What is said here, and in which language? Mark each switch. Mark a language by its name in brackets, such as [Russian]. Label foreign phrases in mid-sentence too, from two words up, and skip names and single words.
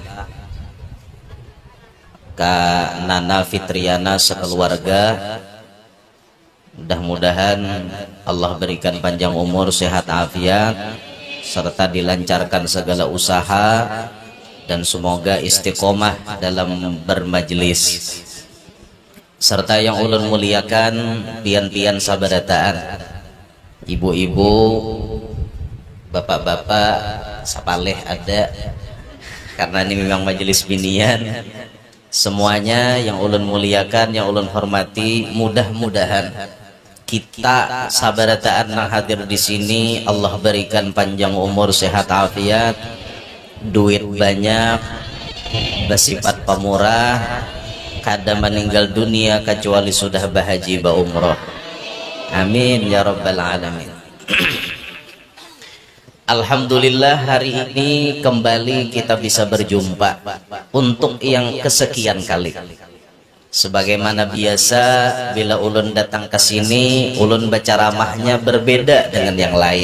[Indonesian] Kak Nana Fitriana sekeluarga, mudah-mudahan Allah berikan panjang umur, sehat afiat, serta dilancarkan segala usaha dan semoga istiqomah dalam bermajlis, [Banjar] serta yang ulun muliakan pian-pian sabarataan, ibu-ibu, bapak-bapak, sapaleh ada, karena ini memang majelis binian. Semuanya yang ulun muliakan, yang ulun hormati, mudah-mudahan kita sabarataan yang hadir di sini Allah berikan panjang umur, sehat afiat, duit banyak, bersifat pemurah, kada meninggal dunia kecuali sudah bahaji ba umroh. [Arabic] آمين يا رب العالمين. [Indonesian] Alhamdulillah hari ini kembali kita bisa berjumpa untuk yang kesekian kali. [Banjar] Sebagaimana biasa bila ulun datang ke sini, ulun baca ramahnya berbeda dengan yang lain.